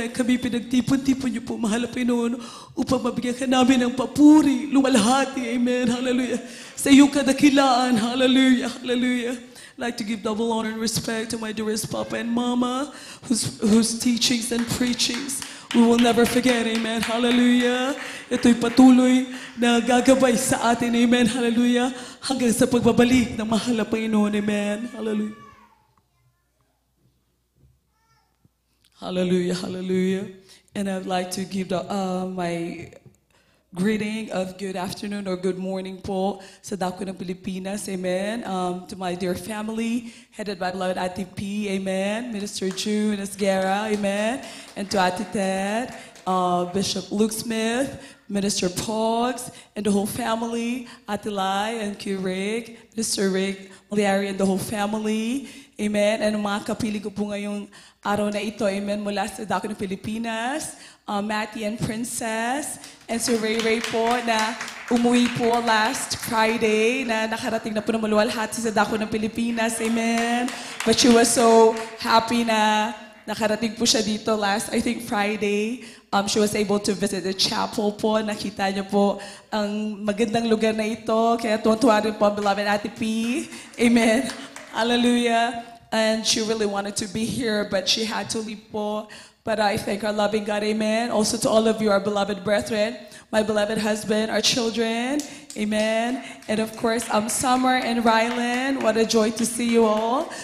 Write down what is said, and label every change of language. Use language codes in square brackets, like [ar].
[tl] Ay kami pinagtipon-tipon niyo po, mahal na Panginoon, upang mabigyan ka namin ng papuri, lumalhati. Amen. Hallelujah. Sa iyong kadakilaan. Hallelujah, hallelujah. [en] I'd like to give double honor and respect to my dearest Papa and Mama, whose teachings and preachings we will never forget. Amen. Hallelujah. [tl] Ito'y patuloy na gagabay sa atin. Amen. Hallelujah. Hanggang sa pagbabalik ng mahal na Panginoon. Amen. Hallelujah. [en] Hallelujah. Hallelujah. And I'd like to give my greeting of good afternoon or good morning [tl] po sa dako ng Pilipinas. [en] Amen. To my dear family, headed by beloved Ate P. Amen. Minister June Esguerra. Amen. And to Ate Ted, Bishop Luke Smith, Minister Pogs, and the whole family, Ate Lai and Q Rick, Mr. Rick Maliari and the whole family. Amen. [tl] And mga kapiling ko po ngayong araw na ito. Amen. Mula sa dako ng Pilipinas, Matty and Princess, and si Ray Ray po na umuwi po last Friday na nakarating na po na maluwalhati sa dako ng Pilipinas. Amen. [en] But she was so happy [tl] na nakarating po siya dito [en] last, I think, Friday. She was able to visit the chapel po. [tl] Nakita niyo po ang magandang lugar na ito. Kaya tuwan-tuwa rin po, beloved Ate P. Amen. Hallelujah. [en] And she really wanted to be here, but she had to leave po. But I thank our loving God, amen. Also to all of you, our beloved brethren, my beloved husband, our children, amen. And of course, Summer and Rylan, what a joy to see you all.